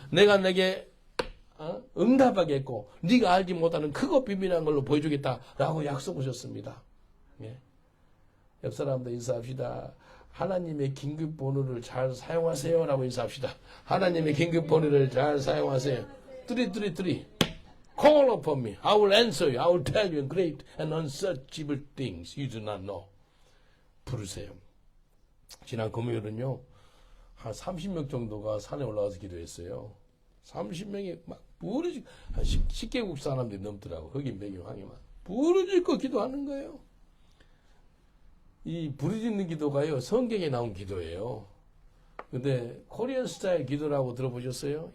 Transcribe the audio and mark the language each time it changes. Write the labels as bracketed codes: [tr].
[ko] 내가 내게 응답하겠고 네가 알지 못하는 크고 비밀한 걸로 보여주겠다라고 약속하셨습니다. 예. 옆 사람도 인사합시다. 하나님의 긴급 번호를 잘 사용하세요라고 인사합시다. 하나님의 긴급 번호를 잘 사용하세요. [en] 333. Call upon me. I will answer you. I will tell you great and unsearchable things you do not know. [ko] 부르세요. 지난 금요일은요. 한 30명 정도가 산에 올라가서 기도했어요. 30명이 막 부르짖고 한 10개국 사람들이 넘더라고. 흑인 백인 황이만. 부르짖고 기도하는 거예요. 이 부르짖는 기도가요. 성경에 나온 기도예요. 근데 코리안 스타일 기도라고 들어보셨어요?